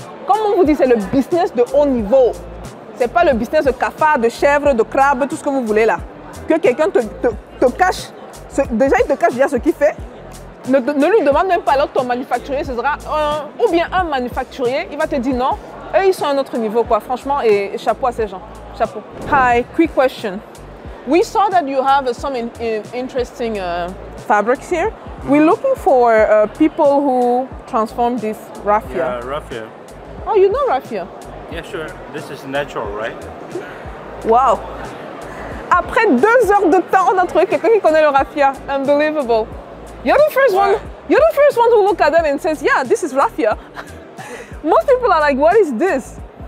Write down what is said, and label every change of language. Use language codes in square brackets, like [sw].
[fr] Comme on vous dit, c'est le business de haut niveau. Ce n'est pas le business de cafard, de chèvre, de crabe, tout ce que vous voulez là. Que quelqu'un te cache, déjà il te cache déjà ce qu'il fait. Ne lui demande même pas alors ton manufacturier, ce sera ou bien un manufacturier, il va te dire non, eux ils sont à un autre niveau quoi, franchement, et chapeau à ces gens, chapeau. [en] Hi, quick question. We saw that you have some interesting fabrics here. We're looking for people who transform this raffia. Yeah, raffia. Oh, you know raffia? Yeah, sure. This is natural, right? Wow! [fr] Après 2 heures de temps, on a trouvé quelqu'un qui connaît le raffia. [en] Unbelievable. You're the first one. You're the first one who look at that and says, "Yeah, this is raffia." Most people are like, "What is this?"